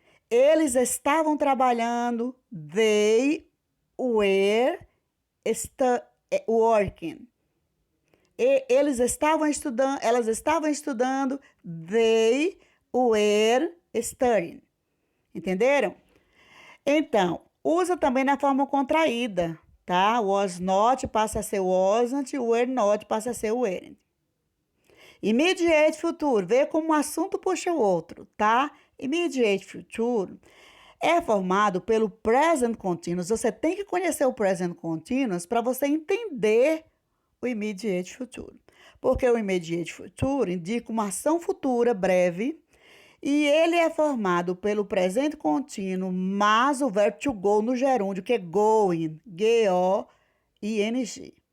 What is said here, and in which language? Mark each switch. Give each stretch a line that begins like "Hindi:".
Portuguese: Eles estavam trabalhando,
English: they were working.
Portuguese: Elas estavam estudando,
English: they were studying.
Portuguese: Entenderam? Então, usa também na forma contraída, tá? Was not passa a ser wasn't, were not passa a ser weren't. Immediate future, vê como um assunto puxa o outro, tá? Immediate future é formado pelo present continuous. Você tem que conhecer o present continuous para você entender o immediate future. Porque o immediate future indica uma ação futura breve e ele é formado pelo presente contínuo mais o verbo to go no gerúndio, que é going, G-O-I-N-G.